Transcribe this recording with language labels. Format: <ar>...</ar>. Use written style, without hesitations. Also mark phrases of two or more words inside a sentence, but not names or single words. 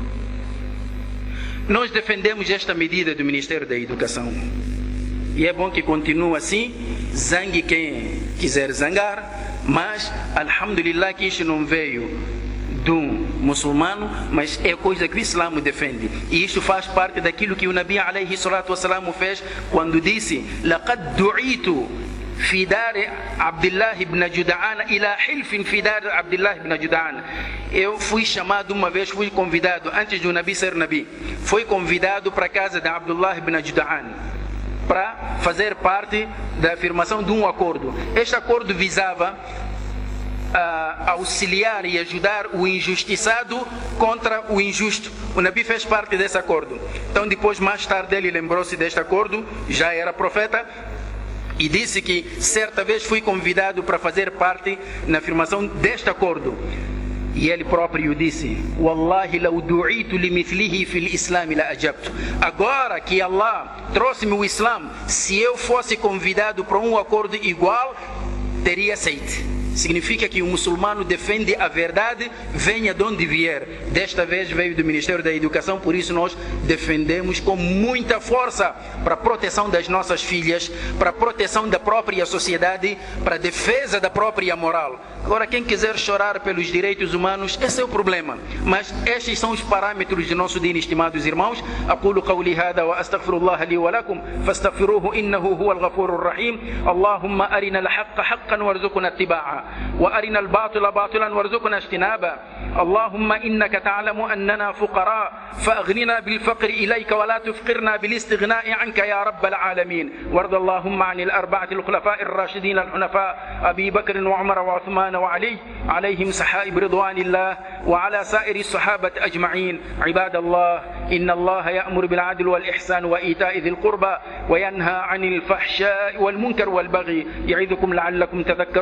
<pt>Nós defendemos esta medida do Ministério da Educação e é bom que continue assim. Zangue quem quiser zangar, mas alhamdulillah que isto não veio de um muçulmano, mas é coisa que o Islã defende, e isto faz parte daquilo que o Nabi</pt> <ar>عليه الصلاة والسلام</ar> <pt>fez quando disse:</pt> <ar>لقد دعيت في دار عبد الله بن جدعان إلى حلف في دار عبد الله بن جدعان.</ar> <pt>Eu fui chamado uma vez, fui convidado, antes do Nabi ser Nabi, fui convidado para a casa de Abdullah ibn Juda'an para fazer parte da afirmação de um acordo. Este acordo visava auxiliar e ajudar o injustiçado contra o injusto. O Nabi fez parte desse acordo. Então depois, mais tarde, ele lembrou-se deste acordo, já era profeta, e disse que certa vez fui convidado para fazer parte na afirmação deste acordo. E ele próprio disse:</pt> <ar>والله لو دعيت لمثله في الإسلام لأجبت.</ar> <pt>Agora que Allah trouxe-me o Islã, se eu fosse convidado para um acordo igual, teria aceito. Significa que o muçulmano defende a verdade, venha de onde vier. Desta vez veio do Ministério da Educação, por isso nós defendemos com muita força para a proteção das nossas filhas, para a proteção da própria sociedade, para a defesa da própria moral. Agora, quem quiser chorar pelos direitos humanos, esse é o problema. Mas estes são os parâmetros do nosso dino, estimados irmãos.</pt> <ar>أقول قولي هذا وأستغفر الله لي ولكم فاستغفروه إنه هو الغفور الرحيم. اللهم أرنا الحق حقا وارزقنا اتباعه وأرنا الباطل باطلا وارزقنا اجتنابه. اللهم إنك تعلم أننا فقراء فأغننا بالفقر إليك ولا تفقرنا بالاستغناء عنك يا رب العالمين. وارض اللهم عن الأربعة الخلفاء الراشدين الحنفاء أبي بكر وعمر وعثمان وعلي عليهم سحائب رضوان الله وعلى سائر الصحابة أجمعين. عباد الله، إن الله يأمر بالعدل والإحسان وإيتاء ذي القربى وينهى عن الفحشاء والمنكر والبغي يعظكم لعلكم تذكرون.</ar>